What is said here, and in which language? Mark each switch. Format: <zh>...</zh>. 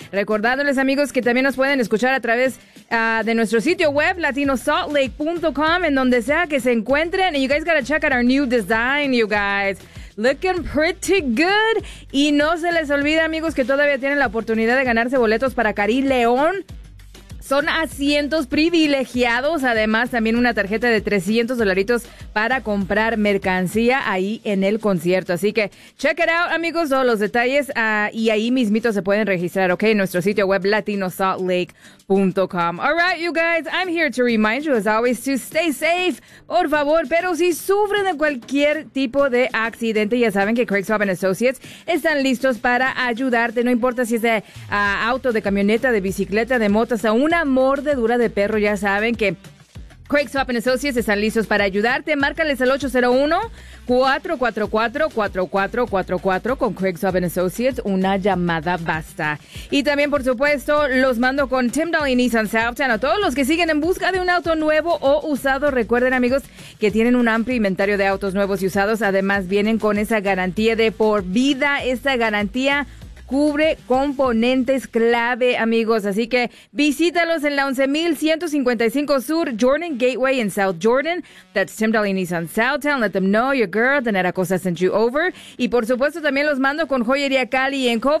<es>Recordándoles, amigos, que también nos pueden escuchar a través de nuestro sitio web, latinosaltlake.com, en donde sea que se encuentren.</es> <en>And you guys gotta check out our new design, you guys. Looking pretty good.</en> <es>Y no se les olvide, amigos, que todavía tienen la oportunidad de ganarse boletos para Cari León. Son asientos privilegiados, además también una tarjeta de $300 para comprar mercancía ahí en el concierto. Así que check it out, amigos, todos los detalles y ahí mismito se pueden registrar, ¿ok? En nuestro sitio web latinosaltlake.com.</es> <en>All right, you guys, I'm here to remind you, as always, to stay safe, por favor.</en> <es>Pero si sufren de cualquier tipo de accidente, ya saben que Craig Swab and Associates están listos para ayudarte, no importa si es de auto, de camioneta, de bicicleta, de motos, aún. Una mordedura de perro, ya saben que Craig Swap and Associates están listos para ayudarte. Márcales al 801-444-4444 con Craig Swap and Associates. Una llamada basta. Y también, por supuesto, los mando con Tim Dolly Nissan Southtown. A todos los que siguen en busca de un auto nuevo o usado, recuerden, amigos, que tienen un amplio inventario de autos nuevos y usados. Además, vienen con esa garantía de por vida. Esta garantía cubre componentes clave, amigos. Así que visítalos en la 11155 Sur Jordan Gateway in South Jordan.</es> <en>That's Tim Dolly Nissan Southtown. Let them know your girl, Danera Costa, sent you over.</en> <es>Y por supuesto, también los mando con Joyería Cali en Co.</es>